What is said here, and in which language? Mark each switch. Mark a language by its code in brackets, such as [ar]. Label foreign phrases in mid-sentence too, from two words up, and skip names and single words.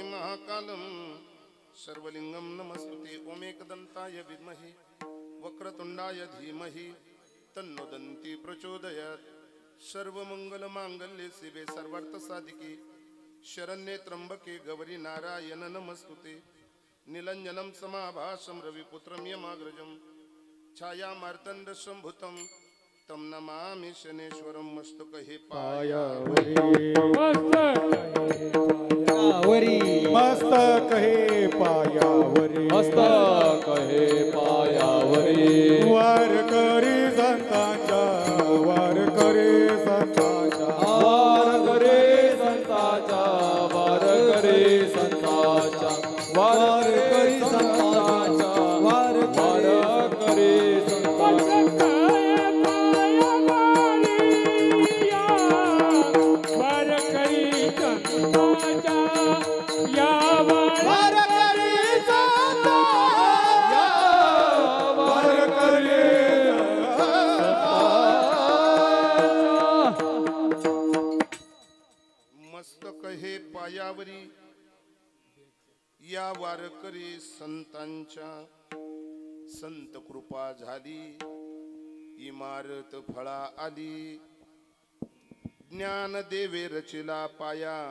[sa] महाकालं, सर्वलिंगम नमस्ते, ओमेकदंताय विद्महे वक्रतुंडाय धीमहि तन्नो दन्ति प्रचोदयात्, सर्वमंगलमांगल्ये शिवे सर्वार्थसाधिके, शरण्ये त्र्यंबके गौरी नारायण नमस्तुते, निलंजनं समाभासं रविपुत्रं यमाग्रजं छाया मार्तंड संभुतं तं नमामि शनेश्वरं [mr] मस्तके पायावरी मस्तक हे पायावरी मस्तक हे पायावरी वार करी संतांच्या वार करी संतांच्या वार करे संताचा वार करे संताचा वार करे संताचा वार करे संताचा वार करी संतांच्या वार करी मस्तक हे पायावरी या वारकरी संतांच्या संत कृपा झाली इमारत फळा आली ज्ञान देवे रचिला पाया